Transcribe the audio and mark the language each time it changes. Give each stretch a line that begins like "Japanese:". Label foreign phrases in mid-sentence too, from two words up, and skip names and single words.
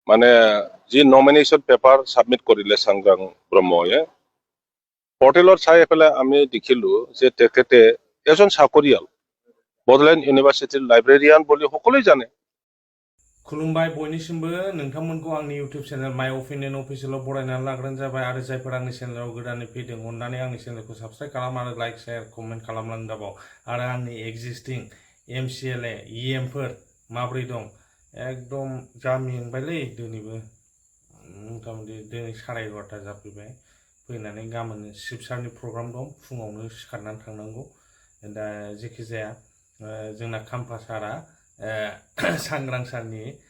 Assamese: মানে যি নমিনেশন পেপার সাবমিট করিলে সাংগ্রাং ব্রহ্ময়ে পর্টেলত চাই পেলাই আমি দেখিলো যে তেখেতে এজন চাকরিয়াল বডলেণ্ড ইউনিভার্সিটির লাইব্রেরিয়ান
Bangla: বলে সকলেই জানে।
Bodo: खुलुमबाय बयनिसिमबो नोंथांमोनखौ आंनि इउटिउब चेनेल माय अपिनियन अफिसियेलाव बरायनानै लाग्रोनाय जाबाय आरो जायफोर आंनि चेनेलाव गोदानै फैदों अननानै आंनि चेनेलखौ साबस्क्राइब खालाम आरो
English: like share comment
Bodo: खालामनानै दाबाव आरो आंनि एक्जिस्टिं एमसिएलए इएमफोर माब्रै दं एकदम जा मेंबायलै दिनैबो मथा-मथि दिनै 11:30 जाफैबाय फैनानै गाबोन शिबसारनि प्रग्राम दं फुङावनो सिखारनानै थांनांगौ दा जेखि जाया जोंना खाम्फा सारा सांग्रां सारनि